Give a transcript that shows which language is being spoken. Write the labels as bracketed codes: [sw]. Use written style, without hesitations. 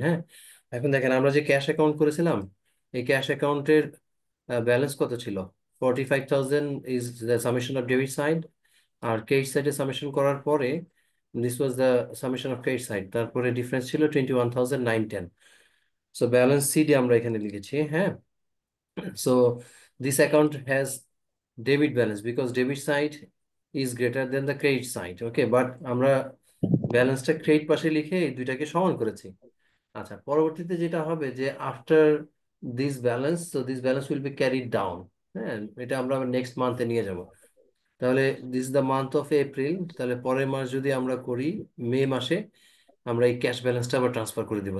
[bn] হ্যাঁ, এখন দেখেন আমরা যে ক্যাশ অ্যাকাউন্ট করেছিলাম, এই ক্যাশ অ্যাকাউন্টের ব্যালেন্স কত ছিল? [en] 45,000 is the summation of debit side, [bn] আর credit সাইডে সামেশন করার পরে [en] this was the summation of credit side, [bn] তারপরে ডিফারেন্স ছিল 21,910। সো ব্যালেন্স সিডি আমরা এখানে লিখেছি। [en] হ্যাঁ, so this account has debit balance because debit side is greater than the credit side. [bn] Okay, but আমরা ব্যালেন্সটা ক্রেডিট পাশে লিখে এই দুইটাকে সমান করেছি। আচ্ছা, পরবর্তীতে যেটা হবে যে [en] After this balance, so this balance will be carried down. [bn] হ্যাঁ, এটা আমরা নেক্সট মান্থে নিয়ে যাব। তাহলে [en] this the month of April, [bn] তাহলে পরের মাস যদি আমরা করি মে মাসে, আমরা এই ক্যাশ ব্যালেন্সটা আবার ট্রান্সফার করে দিব।